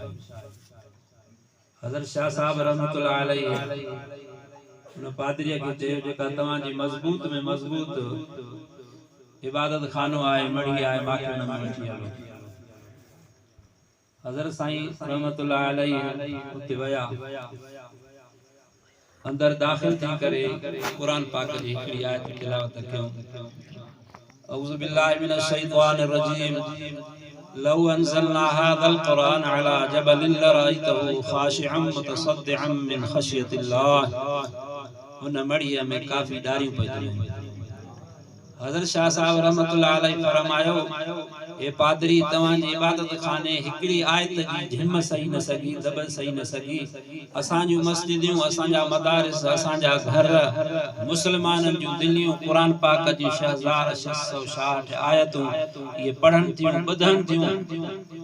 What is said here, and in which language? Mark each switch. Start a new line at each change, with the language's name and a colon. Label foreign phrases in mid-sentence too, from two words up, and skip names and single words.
Sindhi: हज़रत शाह साहब
Arabic: رحمة الله عليه
Sindhi: उन पादरीअ खे चयो जेका तव्हांजी मज़बूत में मज़बूत इबादत खानो आहे, मड़ी आहे, माखे उन में वठी हलो। हज़रत साईं
Arabic: رحمة الله عليه
Sindhi: उते विया, अंदर दाखिल थी करे कुरान पाक जी हिकड़ी आयत तिलावत कयूं।
Arabic: أعوذ بالله من الشيطان الرجيم لو أنزلنا هذا القرآن على جبل لرأيته خاشعا متصدعا من خشية الله.
Sindhi: उन मड़ीअ में काफ़ी डारियूं पइदियूं। हज़रत शाह साहब
Arabic: رحمة الله عليه
Sindhi: फरमायो, ए पादरी तव्हांजी इबादत खाने हिकड़ी आयत जी झिम सही न सगी, दब सही न सगी। असांजूं मस्जिदियूं, असांजा मदारिस, असांजा घर, मुसलमाननि जूं दिलियूं कुरान पाक जी 6666 आयतूं ये पढ़न थियूं, ॿुधन थियूं।